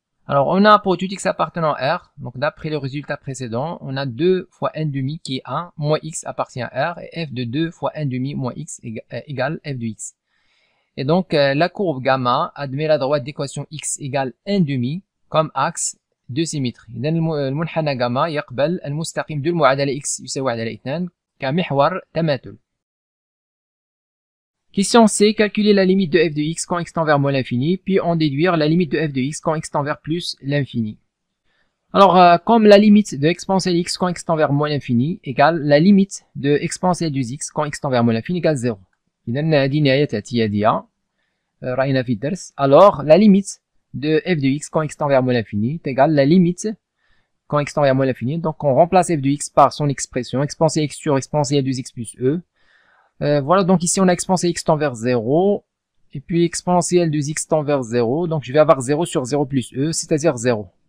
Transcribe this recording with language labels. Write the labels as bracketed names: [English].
[French] Alors, on a pour tout x appartenant à R, donc d'après le résultat précédent, on a 2 fois 1 demi qui est 1, moins x appartient à R, et f de 2 fois 1 demi moins x égale f de x. Et donc, la courbe gamma admet la droite d'équation x égale 1 demi comme axe de symétrie. [Arabic] إذن المنحنى gamma يقبل المستقيم de المعادلة x يساوي على 2 كمحور تماثل. [French] Question C, calculer la limite de f de x quand x tend vers moins l'infini, puis en déduire la limite de f de x quand x tend vers plus l'infini. Alors, comme la limite de exponentielle x quand x tend vers moins l'infini égale la limite de exponentielle de x quand x tend vers moins l'infini égale 0. [Arabic] إذن هذه نهاية اعتيادية رأينا في الدرس. [French] Alors, la limite de f de x quand x tend vers moins l'infini est égale la limite quand x tend vers moins l'infini. Donc, on remplace f de x par son expression exponentielle x sur exponentielle de x plus e. Voilà, donc ici on a exponentielle x tend vers 0, et puis exponentielle de x tend vers 0, donc je vais avoir 0 sur 0 plus e, c'est-à-dire 0.